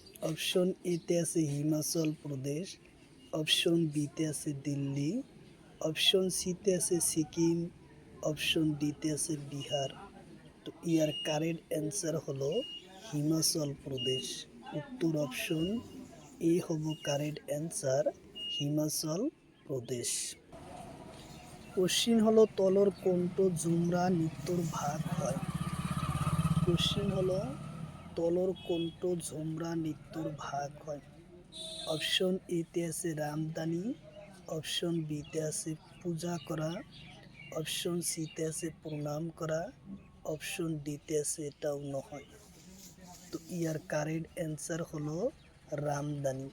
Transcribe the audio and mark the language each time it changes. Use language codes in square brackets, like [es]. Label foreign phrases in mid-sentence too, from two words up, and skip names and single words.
[bn] অপশন এতে আছে হিমাচল প্রদেশ, অপশন বিতে আছে দিল্লি, অপশন সিতে আছে সিকিম, অপশন ডিতে আছে বিহার। তো ইয়ার [en] correct answer [bn] হলো হিমাচল প্রদেশ। উত্তর অপশন এ হব [en] correct answer, [bn] হিমাচল প্রদেশ। [as] কোশ্চিন হলো তলর কোনটো ঝুমরা নৃত্যর ভাগ হয়। কোশ্চিন হলো তলর কোনটো ঝুমরা নৃত্যর ভাগ হয়। [bn] অপশন এতে আছে রামদানি, অপশন বিতে আছে পূজা করা, অপশন সিতে আছে প্রণাম করা, অপশন ডিতে আছে এটাও নহয়। তো ইয়ার [en] correct answer [bn] হলো রামদানি।